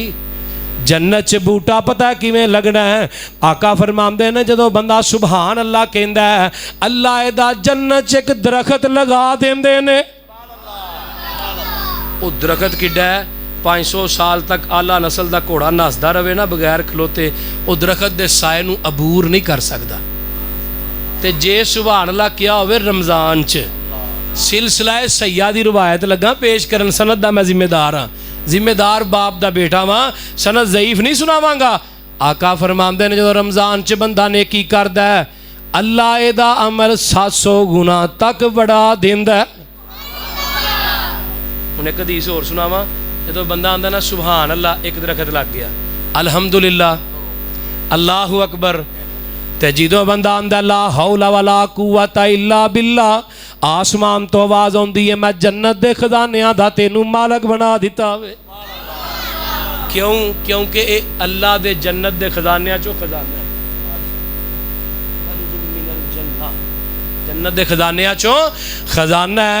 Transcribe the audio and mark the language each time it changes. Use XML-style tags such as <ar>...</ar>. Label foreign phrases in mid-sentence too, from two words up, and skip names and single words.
<pa>جنت چ بوٹا پتہ کویں لگنا ہے، آقا فرماندے نے جدوں بندہ</pa> <ar>سبحان الله</ar> <pa>کہندا ہے، اللہ ایہدا جنت چ اک درخت لگا دیندے نے. او درخت کڈا ہے، 500 سال تک اعلیٰ نسل کا گھوڑا نسدا رہے نا بغیر کھلوتے، او درخت کے سائے نوں عبور نہیں کر سکتا. تے جے</pa> <ar>سبحان الله</ar> <pa>کیا ہووے رمضان چ سلسلہ صحیحہ کی روایت لگا پیش کرن، سند کا میں ذمہ دار ہاں، ذمہ دار باپ کا بیٹا واں، سند ضعیف نہیں سناواں گا. آقا فرماندے نے جو رمضان چ بندہ نیکی کردا ہے، اللہ ایدا عمل 700 گنا تک بڑھا دیندا ہے. ہݨ اک حدیث ہور سناواں، جو بندہ آندا نا</pa> <ar>سبحان الله,</ar> <pa>اک درخت لگ گیا,</pa> <ar>الحمد لله الله أكبر,</ar> <pa>تے جو بندہ آندا</pa> <ar>لا حول ولا قوة إلا بالله,</ar> <pa>آسمان تو آواز آتی ہے میں جنت کے خزانیاں دا تینوں مالک بنا دتا وے. کیوں? کیونکہ یہ اللہ دے جنت کے خزانیاں چوں خزانہ. جنت دے خزانیاں چوں خزانہ ہے.</pa>